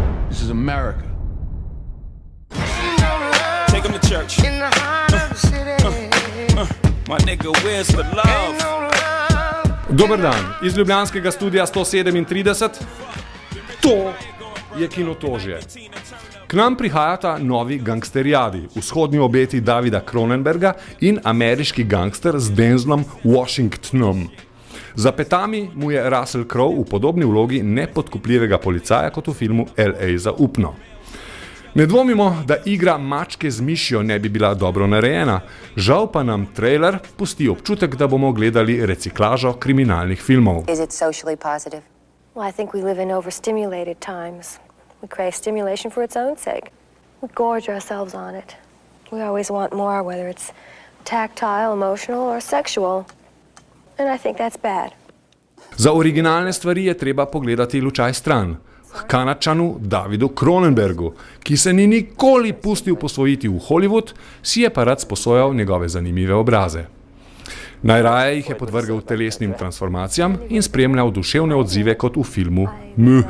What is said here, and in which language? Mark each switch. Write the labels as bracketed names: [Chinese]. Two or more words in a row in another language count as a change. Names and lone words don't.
[English] This is America. Take him to church. In the heart of the city. My nigga Wiz for love. [Slovenian] Dober dan, iz ljubljanskega studia 137. To je Kinotožje. K nam prihajata novi gangsterijadi, vzhodni obeti Davida Cronenberga in ameriški gangster z Denzlom Washingtonom. Za petami mu je Russell Crowe v podobni vlogi nepodkupljivega policaja kot v filmu L.A. zaupno. Ne dvomimo, da igra mačke z mišjo ne bi bila dobro narejena, žal pa nam trailer pusti občutek, da bomo gledali reciklažo kriminalnih filmov. [English] Is it socially positive? Well, I think we live in overstimulated times. We crave stimulation for its own sake. We gorge ourselves on it. We always want more, whether it's tactile, emotional, or sexual. And I think that's bad. [Slovenian] Za originalne stvari je treba pogledati lučaj stran. H Kanadčanu Davidu Cronenbergu, ki se ni nikoli pustil posvojiti v Hollywood, si je pa rad sposojal njegove zanimive obraze. Najraje jih je podvrgal telesnim transformacijam in spremljal duševne odzive kot v filmu Muha.